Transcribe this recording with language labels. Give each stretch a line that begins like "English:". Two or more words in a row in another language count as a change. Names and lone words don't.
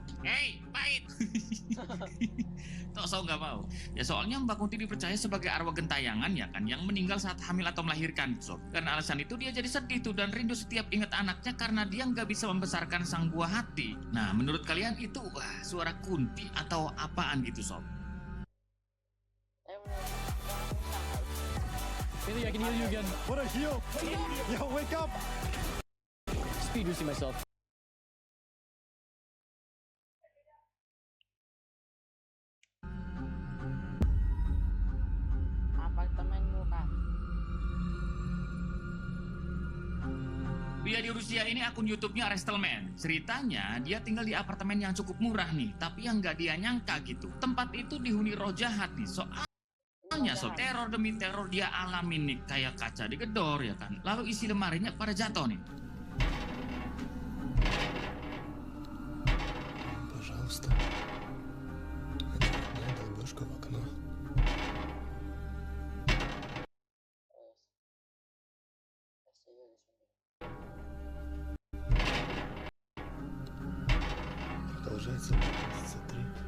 Indonesian: Hei, pahit. Toso nggak mau. Ya soalnya Mbak Kunti dipercaya sebagai arwah gentayangan ya kan, yang meninggal saat hamil atau melahirkan sob. Karena alasan itu dia jadi sedih tuh dan rindu setiap ingat anaknya karena dia nggak bisa membesarkan sang buah hati. Nah, menurut kalian itu suara Kunti atau apaan gitu sob?
English: Billy, I can heal you again. What a heal! Yo, wake up! Speed boosting myself.
Indonesian: Apartemenmu kan. Pria di Rusia ini akun YouTube-nya Restelman. Ceritanya dia tinggal di apartemen yang cukup murah nih, tapi yang nggak dia nyangka gitu. Tempat itu dihuni roh jahat nih. Soalnya so teror demi teror dia alamin nih, kayak kaca digedor ya kan. Lalu isi lemarinya pada jatuh nih.
Russian: Пожалуйста. Очередная долбежка в окно. Продолжается месяца 3.